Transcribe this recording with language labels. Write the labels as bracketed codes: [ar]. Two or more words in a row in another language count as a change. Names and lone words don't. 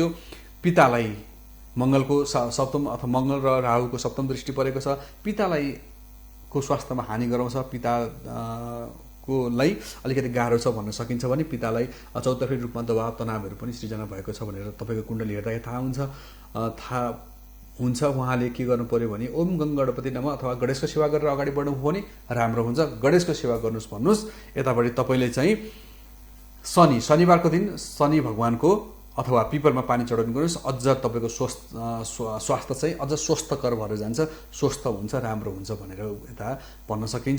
[ne] पितालाई मङ्गलको सप्तम अथवा मङ्गल र राहुको सप्तम दृष्टि परेको छ, पितालाई को स्वास्थ्यमा हानि गराउँछ, पिताकोलाई अलिकति गाह्रो छ भन्न सकिन्छ भने पितालाई चौतर्फी रूपमा दबाव तनावहरू पनि सृजना भएको छ भनेर तपाईँको कुण्डली हेर्दाखेरि थाहा हुन्छ। उहाँले के गर्नु पर्यो भने [sa] ओम गङ्गणपति नमः [ne] अथवा गणेशको सेवा गरेर अगाडि बढ्नु हो भने राम्रो हुन्छ। गणेशको सेवा गर्नुहोस् भन्नुहोस्। यतापट्टि तपाईँले चाहिँ शनिबारको दिन शनि भगवानको अथवा पिपलमा पानी चढाउनु गर्नुहोस्। अझ तपाईँको स्वास्थ्य चाहिँ अझ स्वस्थकर भएर जान्छ, स्वस्थ हुन्छ, राम्रो हुन्छ भनेर यता भन्न सकिन्छ।